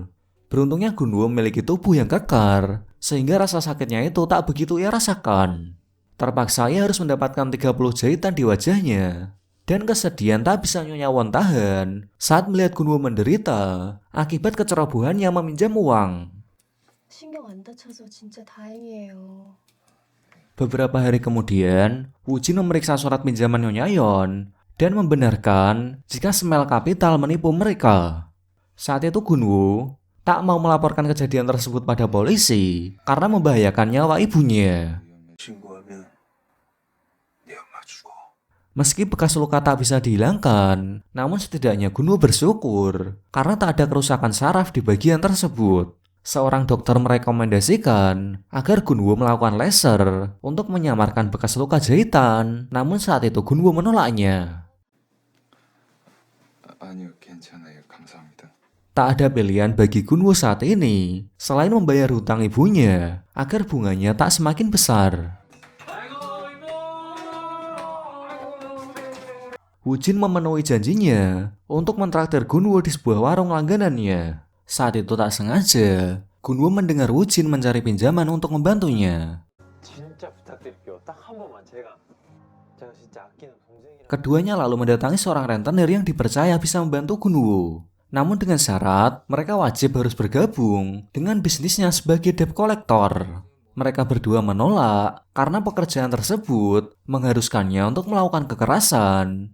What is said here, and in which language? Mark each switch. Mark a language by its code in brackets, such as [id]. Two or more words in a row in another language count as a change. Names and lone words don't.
[id] Beruntungnya Gunwo memiliki tubuh yang kekar, sehingga rasa sakitnya itu tak begitu ia rasakan. Terpaksa ia harus mendapatkan 30 jahitan di wajahnya. Dan kesedihan tak bisa Nyonya Yeon tahan saat melihat Gunwo menderita akibat kecerobohannya meminjam uang. [ko] 신경 안 다쳐서 진짜 다행이에요. [id] Beberapa hari kemudian, Woojin memeriksa surat pinjaman Nyonya Yeon dan membenarkan jika Smile Capital menipu mereka. Saat itu Gunwo tak mau melaporkan kejadian tersebut pada polisi karena membahayakan nyawa ibunya. [ko] 신고하면 네 엄마 죽어. [id] Meski bekas luka tak bisa dihilangkan, namun setidaknya Gunwo bersyukur karena tak ada kerusakan saraf di bagian tersebut. Seorang dokter merekomendasikan agar Gunwo melakukan laser untuk menyamarkan bekas luka jahitan, namun saat itu Gunwo menolaknya. [ko] 아니요, 괜찮아요. 감사합니다. [id] Tak ada pilihan bagi Gunwoo saat ini selain membayar hutang ibunya agar bunganya tak semakin besar. Woojin memenuhi janjinya untuk mentraktir Gunwoo di sebuah warung langganannya. Saat itu tak sengaja, Gunwoo mendengar Woojin mencari pinjaman untuk membantunya. [ko] 진짜 부탁드릴게요. 딱 한 번만 제가 진짜 아끼는 동생이랑 [id] Keduanya lalu mendatangi seorang rentenir yang dipercaya bisa membantu Gunwoo. Namun dengan syarat, mereka wajib harus bergabung dengan bisnisnya sebagai [en] debt collector. [id] Mereka berdua menolak karena pekerjaan tersebut mengharuskannya untuk melakukan kekerasan.